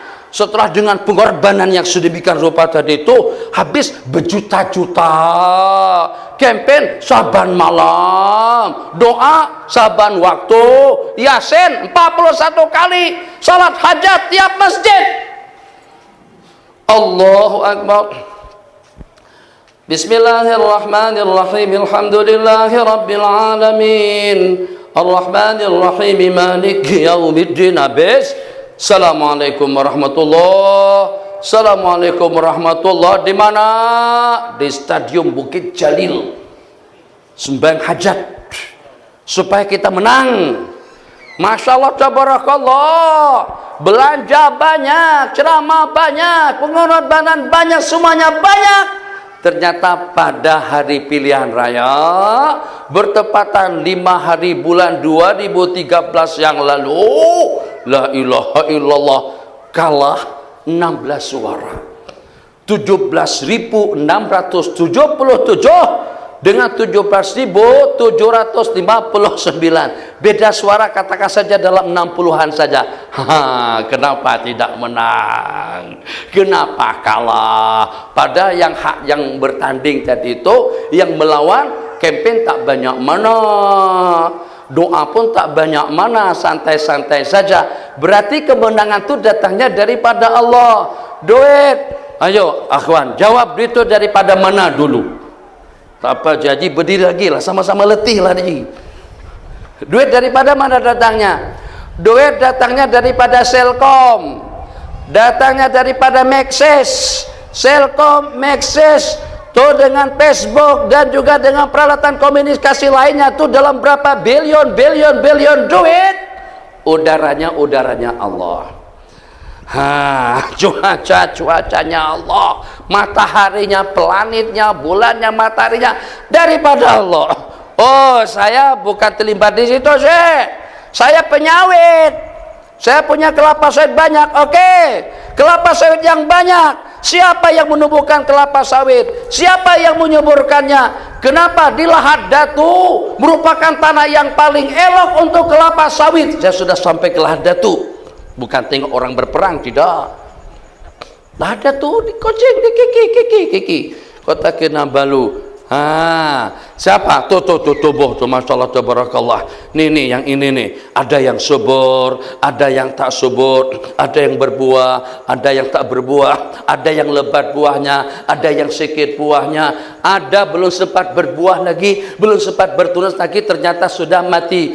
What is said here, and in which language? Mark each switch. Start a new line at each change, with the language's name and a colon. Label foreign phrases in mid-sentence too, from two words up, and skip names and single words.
Malay: Setelah dengan pengorbanan yang sedemikian rupa tadi itu, habis berjuta-juta, campaign saban malam, doa saban waktu, yasin 41 kali, salat hajat tiap masjid.
Arabic: الله أكبر. بسم الله الرحمن الرحيم. الحمد لله رب العالمين، الرحمن الرحيم، مالك يوم الدين.
Malay: Habis.
Arabic: السلام عليكم ورحمة الله. السلام عليكم ورحمة الله.
Malay: Di mana? Di Stadium Bukit Jalil. Sembahyang hajat supaya kita menang.
Arabic: ما شاء الله، تبارك الله.
Malay: Belanja banyak, ceramah banyak, pengorbanan banyak, semuanya banyak. Ternyata pada hari pilihan raya, bertepatan 5 hari bulan 2013 yang lalu,
Arabic: لا إله إلا الله,
Malay: kalah 16 suara. 17.677 dengan 17.759. Beda suara katakan saja dalam 60-an saja. Kenapa tidak menang? Kenapa kalah? Pada yang hak yang bertanding tadi itu, yang melawan, campaign tak banyak mana, doa pun tak banyak mana, santai-santai saja. Berarti kemenangan itu datangnya daripada Allah. Duit, ayo akhwan, jawab duit itu daripada mana dulu? Tak apa, jadi berdiri lagi lah, sama-sama letih lah ni. Duit daripada mana datangnya? Duit datangnya daripada Selkom, datangnya daripada Maxis, Selkom, Maxis, tuh dengan Facebook dan juga dengan peralatan komunikasi lainnya tuh dalam berapa billion duit. Udaranya Allah. Cuacanya Allah, mataharinya, planetnya, bulannya, mataharinya daripada Allah. Oh, saya bukan terlibat di situ, saya penyawit. Saya punya kelapa sawit banyak. Oke, kelapa sawit yang banyak. Siapa yang menumbuhkan kelapa sawit? Siapa yang menyuburkannya? Kenapa? Di Lahad Datu merupakan tanah yang paling elok untuk kelapa sawit. Saya sudah sampai ke Lahad Datu. Bukan tengok orang berperang, tidak. Lahad Datu di Kucing, di Kiki. Kota Kinabalu. Siapa? Tuh tubuh tuh,
Arabic: ما شاء الله تبارك الله.
Malay: Nih yang ini nih, ada yang subur, ada yang tak subur, ada yang berbuah, ada yang tak berbuah, ada yang lebat buahnya, ada yang sedikit buahnya, ada belum sempat berbuah lagi, belum sempat bertunas lagi, ternyata sudah mati.